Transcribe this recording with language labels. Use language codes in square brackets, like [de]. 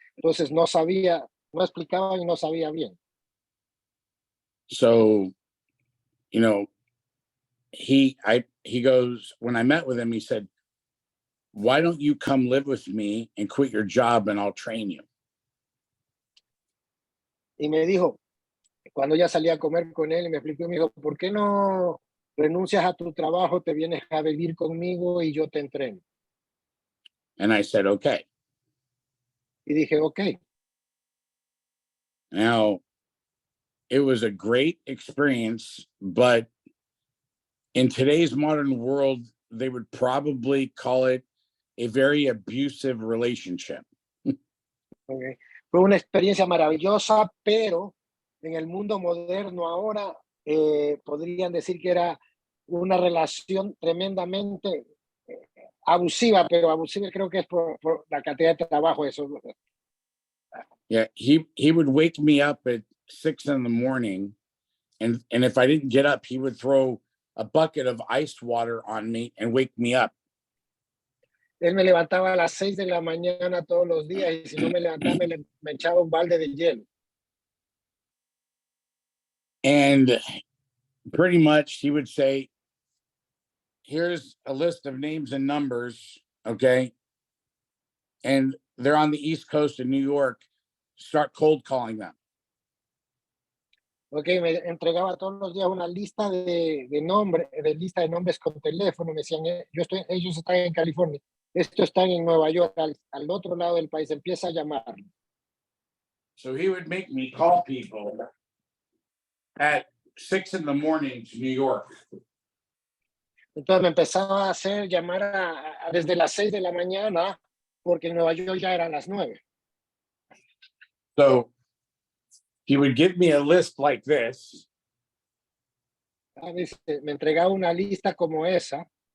[es] Entonces no explicaban y no sabía bien. [en] So, he goes, when I met with him, he said, why don't you come live with me and quit your job and I'll train you? [es] Y me dijo, cuando ya salí a comer con él, y me explicó, me dijo, ¿por qué no renuncias a tu trabajo, te vienes a vivir conmigo y yo te entreno? [en] And I said, okay. [es] Y dije, okay. [en] Now, it was a great experience, but in today's modern world, they would probably call it a very abusive relationship. Okay. [es] Fue una experiencia maravillosa, pero en el mundo moderno ahora podrían decir que era una relación tremendamente abusiva, pero abusiva creo que es por la cantidad de trabajo. Eso. [en] Yeah, he would wake me up at 6 in the morning, and if I didn't get up, he would throw a bucket of ice water on me and wake me up. [es] Él me levantaba a las 6 de la mañana todos los días y si no me levantaba me echaba un balde de hielo. [en] And pretty much he would say, here's a list of names and numbers, okay? And they're on the East Coast of New York. Start cold calling them. [es] Ok, me entregaba todos los días una lista lista de nombres con teléfono. Me decían, ellos están en California, estos están en Nueva York, al otro lado del país. Empieza a llamar. [en] So he would make me call people at 6 in the morning to New York. [es] Entonces me empezaba a hacer llamar desde las 6 de la mañana, porque en Nueva York ya eran las 9. [en] So he would give me a list like this. [es] A veces me entregaba una lista como esa.